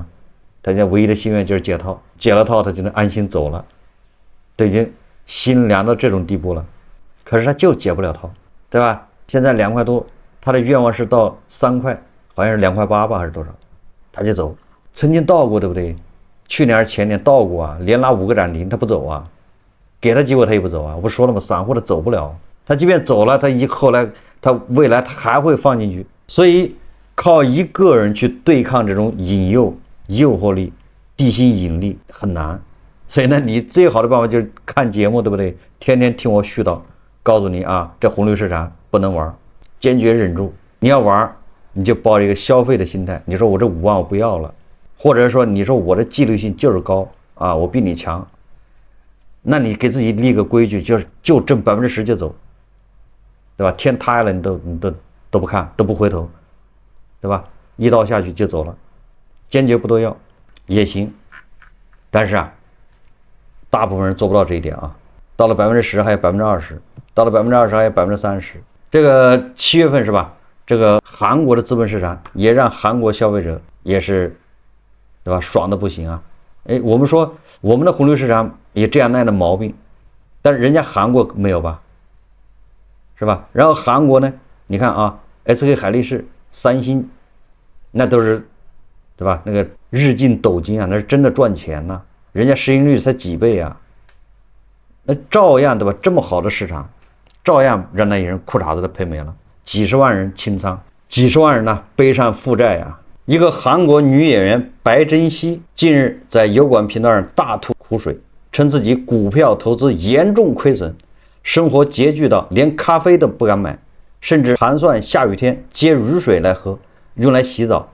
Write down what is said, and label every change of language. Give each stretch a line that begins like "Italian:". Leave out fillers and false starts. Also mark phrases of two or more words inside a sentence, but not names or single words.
Chinese: 他現在唯一的心願就是解套，解了套他就能安心走了，都已經心涼到這種地步了，可是他就解不了套，對吧？現在2塊多。他的願望是到3塊，好像是2塊8吧，還是多少，他就走。曾經到過，對不對？去年前年到過啊，連拉5個漲停，他不走啊，給他機會他也不走啊。我不說了嗎？散戶他走不了，他即便走了，後來他未來他還會放進去。所以靠一個人去對抗這種引誘、誘惑力、地心引力很難。所以呢，你最好的辦法就是看節目，對不對？天天聽我絮叨，告訴你啊，這紅綠市場不能玩。堅決忍住，你要玩，你就抱一個消費的心態。你說我這5萬我不要了，或者說你說我的紀律性就是高啊，我比你強，那你給自己立個規矩，就掙10%就走，對吧？天塌下來你都不看，都不回頭，對吧？一刀下去就走了，坚決不多要也行。但是啊，大部分人做不到这一點啊。到了10%還有20%，到了20%還有30%。這個7月份是吧？這個韓國的資本市場也讓韓國消費者也是，對吧？爽的不行啊！哎，我們說我們的紅綠市場也這樣那樣的毛病，但是人家韓國沒有吧？是吧？然後韓國呢，你看啊 ，SK 海力士、三星，那都是，對吧？那個日进斗金啊，那是真的賺錢吶、人家市盈率才幾倍啊，那照樣對吧？這麼好的市場，照樣讓那些人褲衩子都賠沒了，幾十萬人清倉，幾十萬人呢背上負債呀。一個韓國女演員白珍熙近日在油管頻道上大吐苦水，稱自己股票投資嚴重虧損，生活拮據到連咖啡都不敢買，甚至盤算下雨天接雨水來喝，用來洗澡。